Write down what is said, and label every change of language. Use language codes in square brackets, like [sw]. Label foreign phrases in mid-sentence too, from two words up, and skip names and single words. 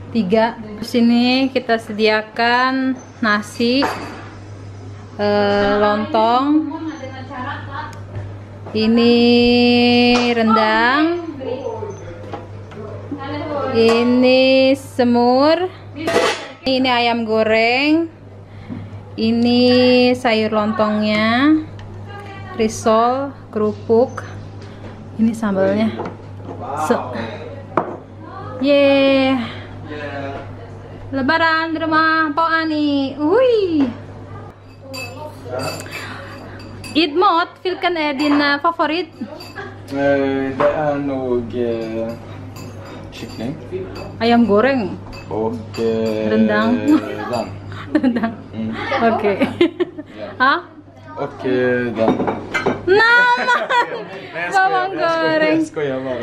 [id] Di sini kita sediakan nasi, lontong, ini rendang, ini semur, ini ayam goreng, ini sayur lontongnya, risol, kerupuk, ini sambalnya. Lebaran di rumah Pak Ani. [sv] Idmot, vilken är din favorit? Det är nog kyckling [id] Ayam goreng. [sv] och Rendang. den. Rendang. Oke. Hah? Och den. [id] Nama bawang goreng. [sv] Jag skojar bara.